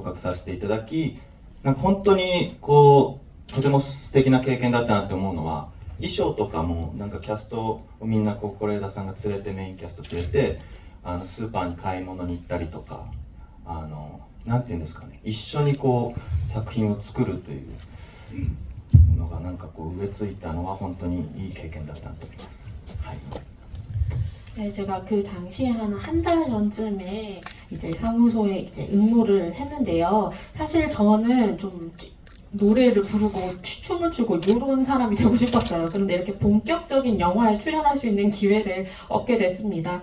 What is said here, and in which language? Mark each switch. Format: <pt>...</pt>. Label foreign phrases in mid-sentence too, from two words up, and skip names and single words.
<ja>格させていただき、なんか本当にとても素敵な経験だったなって思うのは、衣装とかもなんかキャストをみんな是枝さんが連れて、メインキャスト連れてスーパーに買い物に行ったりとか、なんていうんですかね、一緒に作品を作るというのがなんか植え付いたのは本当にいい経験だったと思います。はい。</ja> <ko>네, 제가 그 당시에 한 달 전쯤에 이제 사무소에 이제 응모를 했는데요. 사실 저는 좀 노래를 부르고 춤을 추고 이런 사람이 되고 싶었어요. 그런데 이렇게 본격적인 영화에 출연할 수 있는 기회를 얻게 됐습니다.</ko>